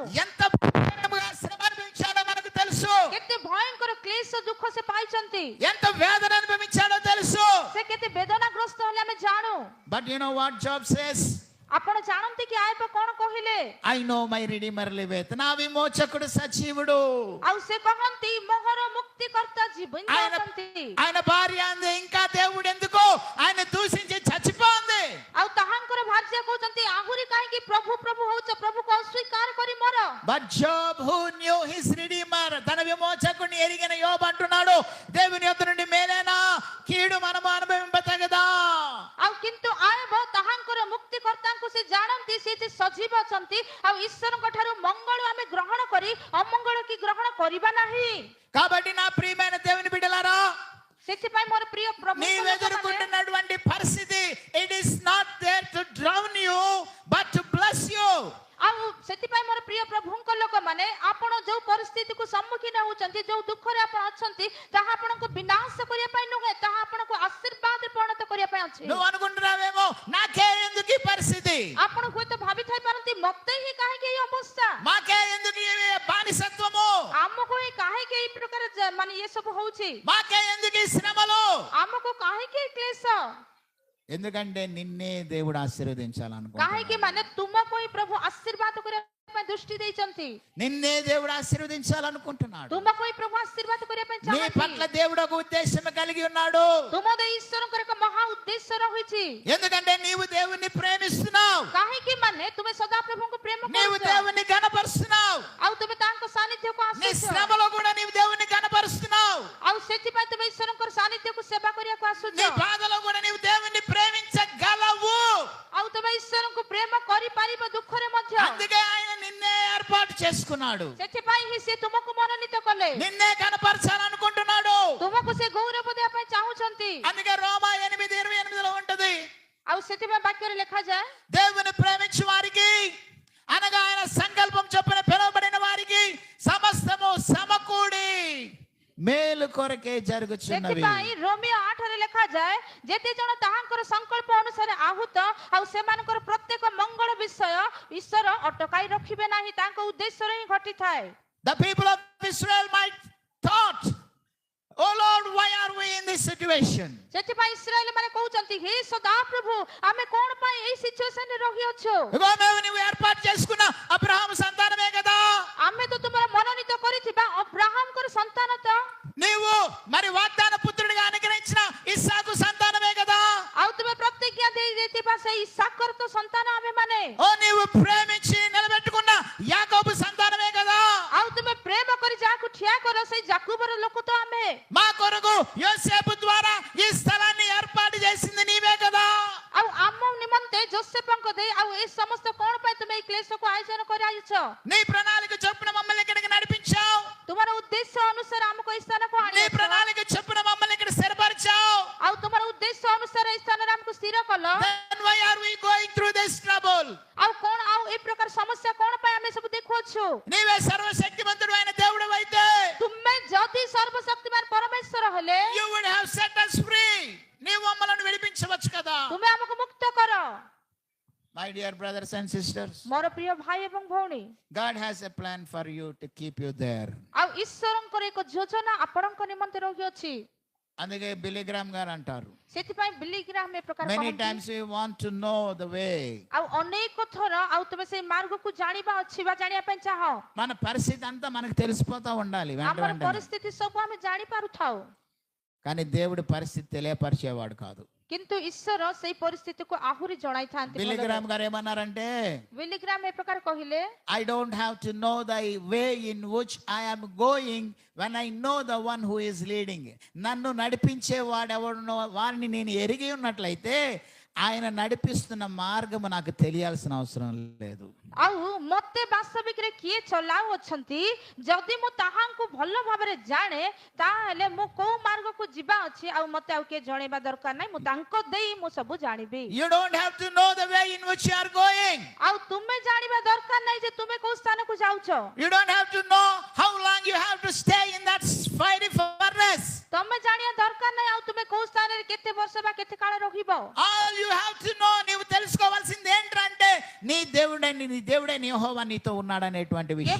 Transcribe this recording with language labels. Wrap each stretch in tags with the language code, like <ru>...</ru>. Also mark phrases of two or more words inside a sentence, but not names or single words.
<te>ఎంత భయంకరముగా శ్రమ అనుభవించాడో మనకు తెలుసు.</te> <or>କେତେ ଭୟଙ୍କର କ୍ଲେଶ ଦୁଃଖ ସେ ପାଇଛନ୍ତି,</or> <te>ఎంత వేదన అనుభవించాడో తెలుసు.</te> <or>ସେ କେତେ ବେଦନାଗ୍ରସ୍ତ ହେଲେ ଆମେ ଜାଣୁ।</or> <en>But you know what Job says?</en> <or>ଆପଣ ଜାଣନ୍ତି କି ଆୟବ କଣ କହିଲେ?</or> <en>I know my redeemer liveth.</en> <te>నా విమోచకుడు సజీవుడు.</te> <or>ଆଉ ସେ କହନ୍ତି ମୋହର ମୁକ୍ତିକର୍ତ୍ତା ଜୀବନ</or> <te>ఆయన</te> <or>ଅଛନ୍ତି।</or> <te>ఆయన భార్య అంది, ఇంకా దేవుడు ఎందుకు ఆయన దూషించి చచ్చిపోంది.</te> <or>ଆଉ ତାହାଙ୍କର ଭାର୍ଯ୍ୟା କହୁଛନ୍ତି ଆହୁରି କାହିଁକି ପ୍ରଭୁ ପ୍ରଭୁ ହଉଛ, ପ୍ରଭୁକୁ ଅସ୍ୱୀକାର କରି ମର।</or> <en>But Job who knew his redeemer,</en> <te>తన విమోచకుడిని ఎరిగిన యోబు అంటున్నాడు, దేవుని యొద్ద నుండి మేలేనా కీడు మనము అనుభవింపతగదా?</te> <or>ଆଉ କିନ୍ତୁ ଆୟବ ତାହାଙ୍କର ମୁକ୍ତିକର୍ତ୍ତାଙ୍କୁ ସେ ଜାଣନ୍ତି, ସେ ଯେ ସଜୀବ ଅଛନ୍ତି। ଆଉ ଈଶ୍ୱରଙ୍କ ଠାରୁ ମଙ୍ଗଳ ଆମେ ଗ୍ରହଣ କରି ଅମଙ୍ଗଳ କି ଗ୍ରହଣ କରିବା ନାହିଁ।</or> <te>కాబట్టి నా ప్రియమైన దేవుని బిడ్డలారా,</te> <or>ସେଥିପାଇଁ ମୋର ପ୍ରିୟ ପ୍ରଭୁ</or> <te>నీవెదుర్కొంటున్నటువంటి పరిస్థితి,</te> <en>it is not there to drown you but to bless you.</en> <or>ଆଉ ସେଥିପାଇଁ ମୋର ପ୍ରିୟ ପ୍ରଭୁଙ୍କ ଲୋକମାନେ ଆପଣ ଯୋଉ ପରିସ୍ଥିତିକୁ ସମ୍ମୁଖୀନ ହଉଛନ୍ତି, ଯୋଉ ଦୁଃଖରେ ଆପଣ ଅଛନ୍ତି, ତାହା ଆପଣଙ୍କୁ ବିନାଶ କରିବା ପାଇଁ ନୁହେଁ, ତାହା ଆପଣଙ୍କୁ ଆଶୀର୍ବାଦରେ ପରିଣତ କରିବା ପାଇଁ ଅଛି।</or> <te>నువ్వు అనుకుంటున్నావేమో నాకే ఎందుకు ఈ పరిస్థితి,</te> <or>ଆପଣ ହୁଏତ ଭାବିଥାଇ ପାରନ୍ତି ମତେ ହିଁ କାହିଁକି ଏଇ ଅବସ୍ଥା,</or> <te>మాకే ఎందుకు ఈ బానిసత్వము,</te> <or>ଆମକୁ ହିଁ କାହିଁକି ଏଇ ପ୍ରକାର ମାନେ ଇଏ ସବୁ ହଉଛି,</or> <te>మాకే ఎందుకు ఈ శ్రమలు?</te> <or>ଆମକୁ କାହିଁକି ଏଇ କ୍ଲେଶ?</or> <te>ఎందుకంటే నిన్నే దేవుడు ఆశీర్వదించాలనుకుంటున్నాడు.</te> <or>କାହିଁକି ମାନେ ତୁମକୁ ହିଁ ପ୍ରଭୁ ଆଶୀର୍ବାଦ କରିବା ପାଇଁ ଦୃଷ୍ଟି ଦେଇଛନ୍ତି।</or> <te>నిన్నే దేవుడు ఆశీర్వదించాలనుకుంటున్నాడు.</te> <or>ତୁମକୁ ହିଁ ପ୍ରଭୁ ଆଶୀର୍ବାଦ କରିବା ପାଇଁ</or> <te>నీ పట్ల</te> <or>ଚାହାନ୍ତି।</or> <te>దేవుడు ఒక ఉద్దేశం కలిగి ఉన్నాడు.</te> <or>ତୁମ ଦେଇ ଈଶ୍ୱରଙ୍କର ଏକ ମହା ଉଦ୍ଦେଶ୍ୟ ରହିଛି।</or> <te>ఎందుకంటే నీవు దేవుణ్ణి ప్రేమిస్తున్నావు,</te> <or>କାହିଁକି ମାନେ ତୁମେ ସଦା ପ୍ରଭୁଙ୍କୁ ପ୍ରେମ</or> <te>నీవు</te> <or>କରୁଛ,</or> <te>దేవుణ్ణి గణపరుస్తున్నావు.</te> <or>ଆଉ ତୁମେ ତାଙ୍କ ସାନ୍ନିଧ୍ୟକୁ</or> <te>నీ</te> <or>ଆସୁଛ,</or> <te>శ్రమలో కూడా నీవు దేవుణ్ణి గణపరుస్తున్నావు.</te> <or>ଆଉ ସେଥିପାଇଁ ତୁମେ ଈଶ୍ୱରଙ୍କର ସାନ୍ନିଧ୍ୟକୁ ସେବା କରିବାକୁ ଆସୁଛ,</or> <te>నీ బాధలో కూడా నీవు దేవుణ్ణి ప్రేమించగలవు.</te> <or>ଆଉ ତୁମେ ଈଶ୍ୱରଙ୍କୁ ପ୍ରେମ କରିପାରିବ ଦୁଃଖରେ ମଧ୍ୟ।</or> <te>అందుకే ఆయన నిన్నే ఏర్పాటు చేసుకున్నాడు,</te> <or>ସେଥିପାଇଁ ହିଁ ସେ ତୁମକୁ ମନୋନୀତ କଲେ,</or> <te>నిన్నే కనపరచాలనుకుంటున్నాడు.</te> <or>ତୁମକୁ ସେ ଗୌରବ ଦେବା ପାଇଁ ଚାହୁଁଛନ୍ତି।</or> <te>అందుకే రోమా 8:28లో ఉంటది,</te> <or>ଆଉ ସେଥିପାଇଁ ବାକ୍ୟରେ ଲେଖାଯାଏ,</or> <te>దేవుని ప్రేమించు వారికి అనగా ఆయన సంకల్పం చొప్పున పిలువబడిన వారికి సమస్తము సమకూడి మేలు కొరకే జరుగుచున్నవి.</te> <or>ସେଥିପାଇଁ ରୋମିଓ 8ରେ ଲେଖାଯାଏ, ଯେତେ ଜଣ ତାହାଙ୍କର ସଂକଳ୍ପ ଅନୁସାରେ ଆହୁତ ଆଉ ସେମାନଙ୍କର ପ୍ରତ୍ୟେକ ମଙ୍ଗଳ ବିଷୟ ଈଶ୍ୱର ଅଟକାଇ ରଖିବେ ନାହିଁ, ତାଙ୍କ ଉଦ୍ଦେଶ୍ୟରେ ହିଁ ଘଟିଥାଏ।</or> <en>The people of Israel might thought, oh Lord, why are we in this situation?</en> <or>ସେଥିପାଇଁ ଇସ୍ରାଏଲ ମାନେ କହୁଛନ୍ତି, ହେ ସଦାପ୍ରଭୁ, ଆମେ କଣ ପାଇଁ ଏଇ ସିଚୁଏସନରେ ରହିଅଛୁ?</or> <te>ఇదిగో మేము నువ్వు ఏర్పాటు చేసుకున్న అబ్రహాము సంతానమే కదా,</te> <or>ଆମେ ତ ତୁମର ମନୋନୀତ କରିଥିବା ଅବ୍ରାହମଙ୍କର ସନ୍ତାନ ତ,</or> <te>నీవు మరి వాగ్దాన పుత్రుడిగా అనుగ్రహించిన ఇస్సాకు సంతానమే కదా,</te> <or>ଆଉ ତୁମେ ପ୍ରତିଜ୍ଞା ଦେଇ ଦେଇଥିବା ସେଇ ଇସାକର ତ ସନ୍ତାନ ଆମେ ମାନେ,</or> <te>ఓ నీవు ప్రేమించి నిలబెట్టుకున్న యాకోబు సంతానమే కదా,</te> <or>ଆଉ ତୁମେ ପ୍ରେମ କରି ଯାହାକୁ ଠିଆ କର ସେଇ ଯାକୁବର ଲୋକ ତ ଆମେ,</or> <te>మా కొరకు యోసేపు ద్వారా ఈ స్థలాన్ని ఏర్పాటు చేసింది నీవే కదా.</te> <or>ଆଉ ଆମ ନିମନ୍ତେ ଯୋସେଫଙ୍କ ଦେଇ ଆଉ ଏ ସମସ୍ତ କଣ ପାଇଁ ତୁମେ ଏଇ କ୍ଲେଶକୁ ଆୟୋଜନ କରି ଆଇଛ?</or> <te>నీ ప్రణాళిక చొప్పున మమ్మల్ని ఇక్కడికి నడిపించావు,</te> <or>ତୁମର ଉଦ୍ଦେଶ୍ୟ ଅନୁସାରେ ଆମକୁ ଏଇ ସ୍ଥାନକୁ</or> <te>నీ</te> <or>ଆଣିଛ,</or> <te>ప్రణాళిక చొప్పున మమ్మల్ని ఇక్కడ స్థిరపరిచావు.</te> <or>ଆଉ ତୁମର ଉଦ୍ଦେଶ୍ୟ ଅନୁସାରେ ଏଇ ସ୍ଥାନରେ ଆମକୁ ସ୍ଥିର କଲ,</or> <en>Then why are we going through this trouble?</en> <or>ଆଉ କଣ ଆଉ ଏ ପ୍ରକାର ସମସ୍ୟା କଣ ପାଇଁ ଆମେ ସବୁ ଦେଖୁଅଛୁ?</or> <te>నీవే సర్వశక్తిమంతుడు అయిన దేవుడు అయితే</te> <or>ତୁମେ ଯଦି ସର୍ବଶକ୍ତିମାନ ପରମେଶ୍ୱର ହେଲେ</or> <en>you would have set us free.</en> <te>నీవు మమ్మల్ని విడిపించవచ్చు కదా.</te> <or>ତୁମେ ଆମକୁ ମୁକ୍ତ କର।</or> <en>My dear brothers and sisters,</en> <or>ମୋର ପ୍ରିୟ ଭାଇ ଏବଂ ଭଉଣୀ,</or> <en>God has a plan for you to keep you there.</en> <or>ଆଉ ଈଶ୍ୱରଙ୍କର ଏକ ଯୋଜନା ଆପଣଙ୍କ ନିମନ୍ତେ ରହିଅଛି।</or> <te>అందుకే బిలిగ్రామ్ గారు అంటారు,</te> <or>ସେଥିପାଇଁ ବିଲିଗ୍ରାମ ଏ ପ୍ରକାର</or> <en>many</en> <or>କହନ୍ତି,</or> <en>times we want to know the way.</en> <or>ଆଉ ଅନେକ ଥର ଆଉ ତୁମେ ସେଇ ମାର୍ଗକୁ ଜାଣିବା ଅଛି ବା ଜାଣିବା ପାଇଁ ଚାହ,</or> <te>మన పరిస్థితి అంతా మనకు తెలిసిపోతా ఉండాలి వెంట</te> <or>ଆମର</or> <te>వెంటనే.</te> <or>ପରିସ୍ଥିତି ସବୁ ଆମେ ଜାଣିପାରୁଥାଉ,</or> <te>కానీ దేవుడి పరిస్థితి తెలియపరిచేవాడు కాదు.</te> <or>କିନ୍ତୁ ଈଶ୍ୱର ସେଇ ପରିସ୍ଥିତିକୁ ଆହୁରି ଜଣାଇଥାନ୍ତି।</or> <te>బిలిగ్రామ్ గారు ఏమన్నారంటే,</te> <or>ବିଲିଗ୍ରାମ ଏ ପ୍ରକାର କହିଲେ,</or> <en>I don't have to know the way in which I am going when I know the one who is leading.</en> <te>నన్ను నడిపించే వాడెవడునో వారిని నేను ఎరిగి ఉన్నట్లయితే ఆయన నడిపిస్తున్న మార్గము నాకు తెలియాల్సిన అవసరం లేదు.</te> <or>ଆଉ ମତେ ବାସ୍ତବିକରେ କିଏ ଚଲାଉଅଛନ୍ତି ଯଦି ମୁଁ ତାହାଙ୍କୁ ଭଲ ଭାବରେ ଜାଣେ, ତାହେଲେ ମୁଁ କୋଉ ମାର୍ଗକୁ ଯିବା ଅଛି ଆଉ ମତେ ଆଉ କିଏ ଜଣେଇବା ଦରକାର ନାହିଁ, ମୁଁ ତାଙ୍କ ଦେଇ ମୁଁ ସବୁ ଜାଣିବି।</or> <en>You don't have to know the way in which you are going.</en> <or>ଆଉ ତୁମେ ଜାଣିବା ଦରକାର ନାହିଁ ଯେ ତୁମେ କୋଉ ସ୍ଥାନକୁ ଯାଉଛ,</or> <en>You don't have to know how long you have to stay in that fiery furnace.</en> <or>ତମେ ଜାଣିବା ଦରକାର ନାହିଁ ଆଉ ତୁମେ କୋଉ ସ୍ଥାନରେ କେତେ ବର୍ଷ ବା କେତେ କାଳ ରହିବ।</or> <en>All you have to know,</en> <te>నీవు తెలుసుకోవాల్సింది ఏంటంటే నీ దేవుడైన యెహోవా నీతో ఉన్నాడనేటువంటి విషయం.</te>